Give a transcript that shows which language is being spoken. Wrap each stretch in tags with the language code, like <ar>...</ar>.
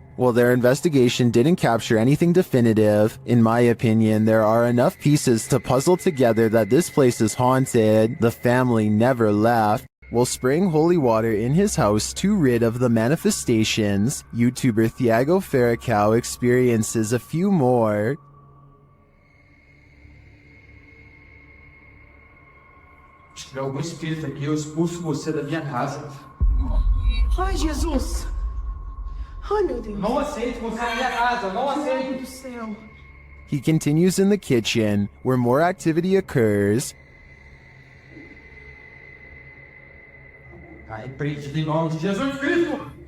<en>While their investigation didn't capture anything definitive, in my opinion, there are enough pieces to puzzle together that this place is haunted. The family never left. While spraying holy water in his house to rid of the manifestations, YouTuber Thiago Ferracao experiences a few more.</en> <pt>Se tiver algum espírito aqui, eu expulso você da minha casa. Ai, Jesus! Ai, meu Deus! Não aceito você na minha casa, não Meu aceito! Deus do céu!</pt> <en>He continues in the kitchen, where more activity occurs.</en> <pt>Ai, repreendido em nome de Jesus Cristo!</pt>